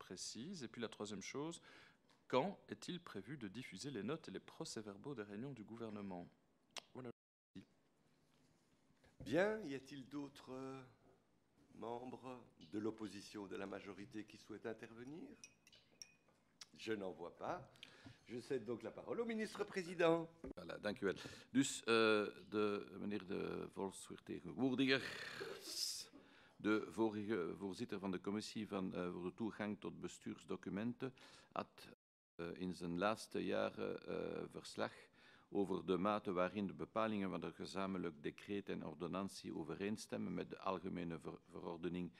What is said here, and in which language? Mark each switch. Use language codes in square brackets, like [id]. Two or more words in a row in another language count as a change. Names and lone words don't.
[fr] Et puis la troisième chose, quand est-il prévu de diffuser les notes et les procès-verbaux des réunions du gouvernement? Voilà. Bien, y a-t-il d'autres membres de l'opposition ou de la majorité qui souhaitent intervenir? Je n'en vois pas. Je cède donc la parole au ministre-président. Voilà, [nl] dank u wel. Dus meneer de volksvertegenwoordiger, de vorige voorzitter van de commissie voor de toegang tot bestuursdocumenten had in zijn laatste jaren verslag over de mate waarin de bepalingen van het gezamenlijk decreet en ordonnantie overeenstemmen met de algemene verordening